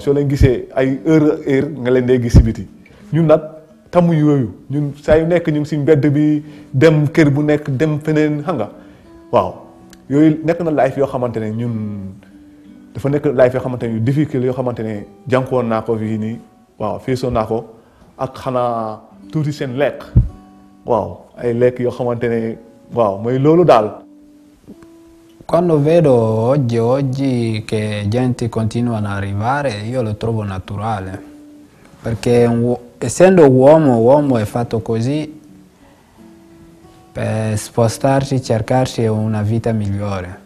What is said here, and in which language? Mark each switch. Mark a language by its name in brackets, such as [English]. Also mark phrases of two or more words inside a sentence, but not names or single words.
[Wolof] soo leen gisee ay heure nga leen day gis si biti ñun nag tàmm yooyu ñun saa yu nekk ñu ngi si mbedd bi dem kër bu nekk dem feneen xam nga waaw yooyu nekk na life yoo xamante ne ñun dafa nekk life yoo xamante ne difficile yoo xamante ne jànkuwoon naa ko fii nii waaw feesoon naa ko ak xanaa tuuti seen lekk waaw ay lekk yoo xamante ne waaw mooy loolu daal. [Italian] Quando vedo oggi che gente continuano ad arrivare, io lo trovo naturale, perché essendo uomo è fatto così per spostarsi, cercarsi una vita migliore.